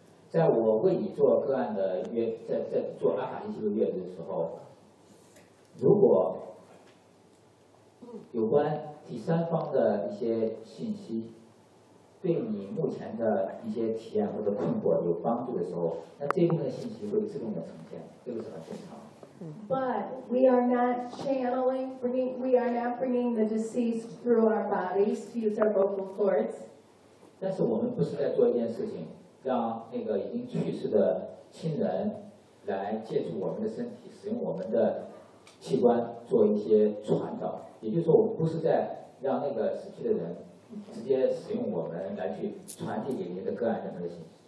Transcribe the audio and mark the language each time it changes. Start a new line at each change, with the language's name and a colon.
Chinese: 在我为你做个案的阅，在做阿卡西记录阅读的时候，如果有关第三方的一些信息对你目前的一些体验或者困惑有帮助的时候，那这部分信息会自动的呈现，这个是很正常。
English: But we are not channeling, we are not bringing the deceased through our bodies to use our vocal cords.
Chinese: 但是我们不是在做一件事情，让那个已经去世的亲人来借助我们的身体，使用我们的器官做一些传导。也就是说，我们不是在让那个死去的人直接使用我们来去传递给您的个案什么的信息。